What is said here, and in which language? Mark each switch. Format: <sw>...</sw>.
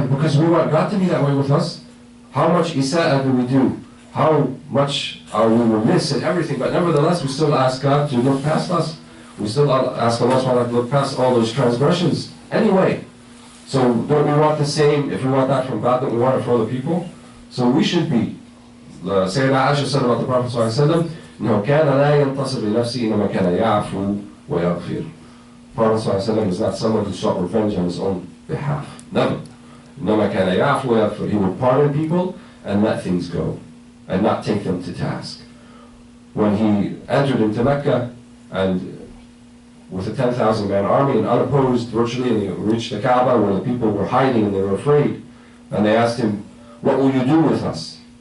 <en>Because we want God to be that way with us. How much isa'ah do we do? How much are we remiss in everything? But nevertheless, we still ask God to look past us. We still ask Allah subhanahu wa ta'ala to look past all those transgressions anyway. So don't we want the same? If we want that from God, don't we want it for other people? So we should be. Sayyidina Aisha said about the Prophet ﷺ,</en> <ar>إِنَّهُ كَانَ لَا يَنْتَصِرْ لِنَفْسِهِ إِنَّمَا كَانَ يَعْفُو وَيَغْفِرُ.</ar> <en>Prophet ﷺ is not someone who sought revenge on his own behalf. Never.</en> <ar>إِنَّمَا كَانَ يَعْفُو وَيَغْفِرُ.</ar> <en>He would pardon people and let things go, and not take them to task. When he entered into Mecca, and with a 10,000-man army and unopposed virtually, and he reached the Kaaba where the people were hiding and they were afraid, and they asked him, what will you do with us?</en>